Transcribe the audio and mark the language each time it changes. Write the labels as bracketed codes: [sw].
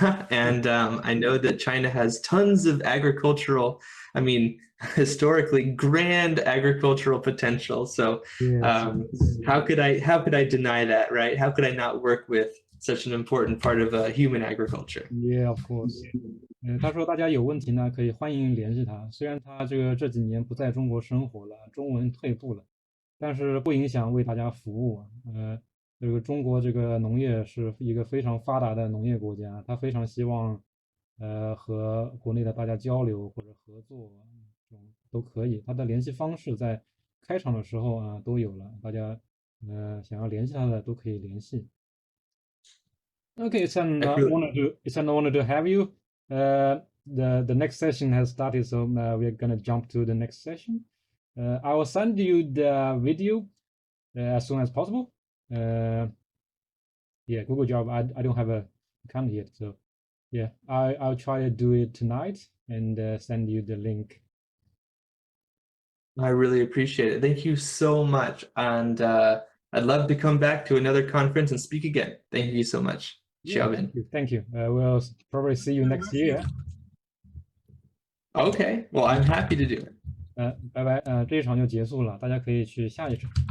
[en] And I know that China has tons of agricultural, I mean, historically grand agricultural potential. So how could I deny that, right? How could I not work with such an important part of human agriculture? Yeah, of course. [zh] 他说大家有问题呢，可以欢迎联系他。虽然他这几年不在中国生活了，中文退步了，但是不影响为大家服务啊。这个中国这个农业是一个非常发达的农业国家，他非常希望和国内的大家交流或者合作，都可以。他的联系方式在开场的时候啊都有了，大家想要联系他的都可以联系。 [en] Okay, it's an honor to have you. The next session has started, so we're gonna jump to the next session. I will send you the video as soon as possible. Yeah, Google Drive. I don't have a account yet, so yeah, I'll try to do it tonight and send you the link. I really appreciate it. Thank you so much, and I'd love to come back to another conference and speak again. Thank you so much. Yeah, thank you. We'll probably see you next year. Okay, well, I'm happy to do it. [zh] 拜拜。这一场就结束了，大家可以去下一场。